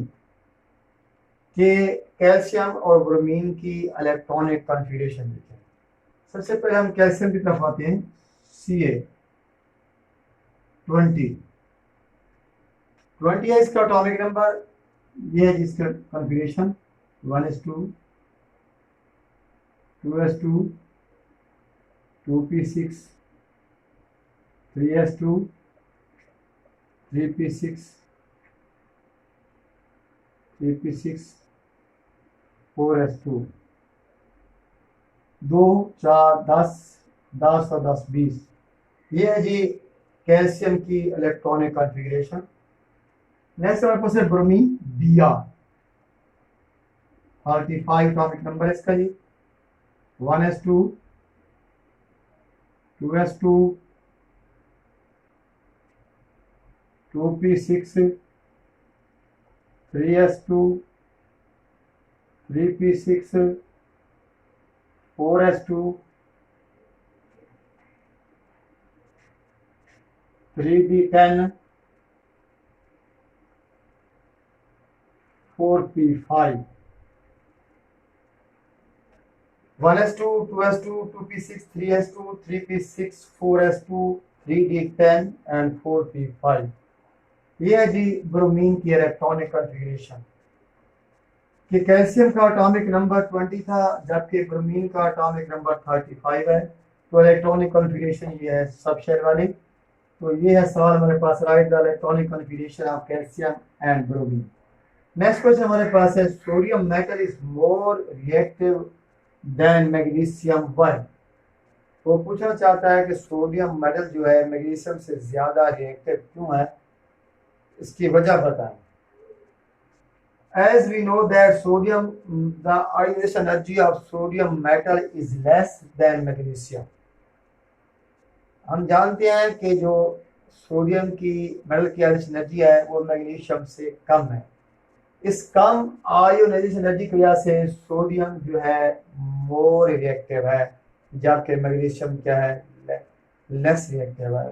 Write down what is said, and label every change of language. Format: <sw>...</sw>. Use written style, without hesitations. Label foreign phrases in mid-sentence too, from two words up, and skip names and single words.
<hi>कि कैल्शियम और ब्रोमीन की</hi> <en>electronic configuration</en> <hi>देखें। सबसे पहले हम कैल्शियम की तरफ आते हैं, Ca20 है इसका</hi> <en>atomic number,</en> <hi>ये है जिसका कॉन्फ़िगरेशन 1s2, 2s2, 2p6, 3s2, 3p6, 3p6, 4s2, 2 4 10 10 और 10 20। ये है जी कैल्शियम की</hi> <en>electronic configuration.</en> <hi>नेक्स्ट हमारे पास है ब्रोमीन, Br 35</hi> <en>atomic number</en> <hi>इसका जी, 1s2, 2s2, 2p6, 3s2, 3p6, 4s2, 3d10, 4p5, 1s2, 2s2, 2p6, 3s2, 3p6, 4s2, 3d10 एंड 4p5। ये है जी ब्रोमीन की</hi> <en>electronic configuration.</en> <hi>कि कैल्शियम का</hi> <en>atomic number</en> <hi>20 था, जबकि ब्रोमीन का</hi> <en>atomic number</en> <hi>35 है। तो</hi> <en>electronic configuration</en> <hi>ये है</hi> <en>sub shell</en> <hi>वाली। तो ये है सवाल हमारे पास,</hi> <en>write the electronic configuration of calcium and bromine. next question</en> <hi>हमारे पास है,</hi> <en>sodium metal is more reactive than magnesium one.</en> <hi>वो पूछना चाहता है कि सोडियम मेटल जो है मैग्नीशियम से ज्यादा रिएक्टिव क्यों है, इसकी वजह बताएं।</hi> <en>As we know that sodium, the ionization energy of sodium metal is less than magnesium।</en> <hi>हम जानते हैं कि जो सोडियम की मेटल की</hi> <en>ionization energy</en> <hi>है वो मैग्नीशियम से कम है। इस कम</hi> <en>ionization energy</en> <hi>की वजह से सोडियम जो है</hi> <en>more reactive</en> <hi>है, जबकि मैग्नीशियम क्या है,</hi> <en>less reactive</en> <hi>है।</hi>